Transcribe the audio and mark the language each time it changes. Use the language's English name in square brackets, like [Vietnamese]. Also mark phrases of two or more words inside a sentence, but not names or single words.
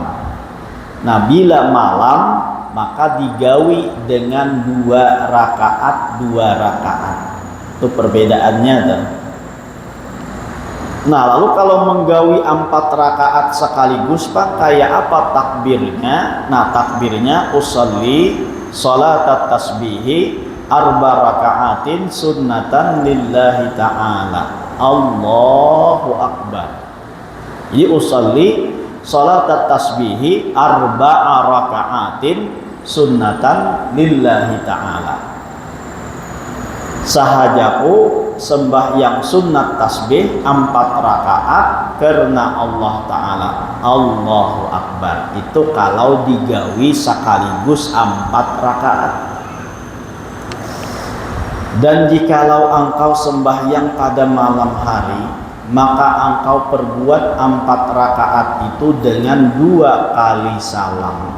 [Banjar] Nah, bila malam maka digawi dengan 2 rakaat 2 rakaat. Itu perbedaannya tuh. Nah, lalu kalau menggawi 4 rakaat sekaligus Pak, kayak apa takbirnya? [Arabic] Nah, takbirnya أصلي صلاة التسبيح 4 ركعات سنة لله تعالى. الله أكبر. Jadi أصلي صلاة التسبيح 4 ركعات سنة لله تعالى. [Banjar] Sahajaku sembahyang sunat tasbih 4 rakaat karena Allah Ta'ala. [Arabic] الله أكبر. [Banjar] Itu kalau digawi sekaligus 4 rakaat. Dan jikalau engkau sembahyang pada malam hari, maka engkau perbuat 4 rakaat itu dengan 2 kali salam.